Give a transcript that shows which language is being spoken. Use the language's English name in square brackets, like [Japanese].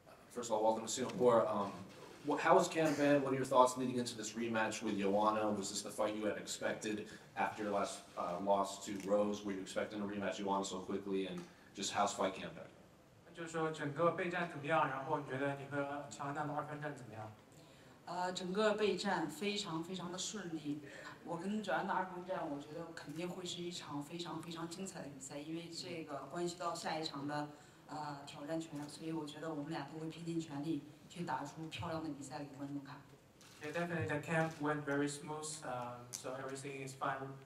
[English] First of all, welcome to Singapore. How was CLOUDBET? What are your thoughts leading into this rematch with Joanna? Was this the fight you had expected after your last loss to Rose? Were you expecting to rematch Joanna so quickly? And just how's fight CLOUDBET? [Chinese] 就是说整个备战怎么样？然后你觉得你和乔安娜的2分战怎么样？整个备战非常的顺利。我跟乔安娜2分战，我觉得肯定会是一场非常精彩的比赛，因为这个关系到下一场的挑战权，所以我觉得我们俩都会拼尽全力去打出漂亮的比赛给观众看。 [English] Yeah, definitely the camp went very smooth, so everything is fine.